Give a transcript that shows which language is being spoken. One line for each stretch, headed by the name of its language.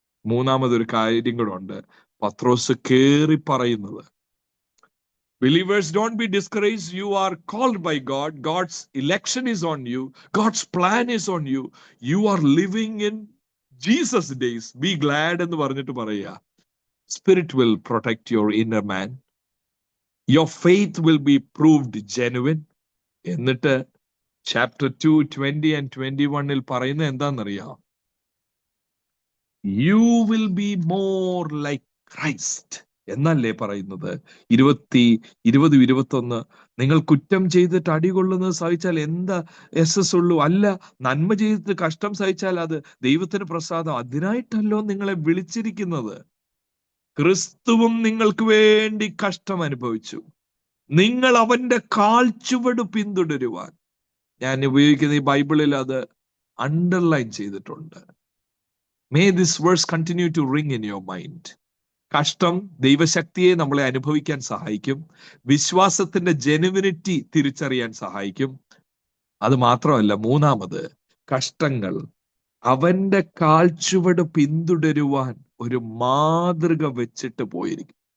Malayalam: മൂന്നാമതൊരു കാര്യം കൂടെ ഉണ്ട് പത്രോസ് കേറി പറയുന്നത്.
English: Believers, don't be discouraged. You are called by God. God's election is on you. God's plan is on you. You are living in Jesus days. Be glad
Malayalam: എന്ന് പറഞ്ഞിട്ട് പറയുക.
English: Spirit will protect your inner man. Your faith will be proved genuine. എന്നിട്ട് chapter 2, 20 and 21
Malayalam: പറയുന്നത് എന്താണെന്നറിയാം?
English: You will be more like Christ
Malayalam: എന്നല്ലേ പറയുന്നത്. 20-21 നിങ്ങൾ കുറ്റം ചെയ്തിട്ട് അടികൊള്ളുന്നത് സഹിച്ചാൽ എന്താ യശസ് ഉള്ളൂ? അല്ല, നന്മ ചെയ്തിട്ട് കഷ്ടം സഹിച്ചാൽ അത് ദൈവത്തിന് പ്രസാദം. അതിനായിട്ടല്ലോ നിങ്ങളെ വിളിച്ചിരിക്കുന്നത്. ക്രിസ്തുവും നിങ്ങൾക്ക് വേണ്ടി കഷ്ടം അനുഭവിച്ചു, നിങ്ങൾ അവന്റെ കാൽച്ചുവട് പിന്തുടരുവാൻ. ഞാൻ ഉപയോഗിക്കുന്ന ഈ ബൈബിളിൽ അത് അണ്ടർലൈൻ ചെയ്തിട്ടുണ്ട്.
English: May this verse continue to ring in your mind.
Malayalam: കഷ്ടം ദൈവശക്തിയെ നമ്മളെ അനുഭവിക്കാൻ സഹായിക്കും, വിശ്വാസത്തിന്റെ ജെനുവിനിറ്റി തിരിച്ചറിയാൻ സഹായിക്കും. അത് മാത്രമല്ല, മൂന്നാമത്, കഷ്ടങ്ങൾ അവന്റെ കാൽച്ചുവട് പിന്തുടരുവാൻ ഒരു മാതൃക വെച്ചിട്ട് പോയിരിക്കും.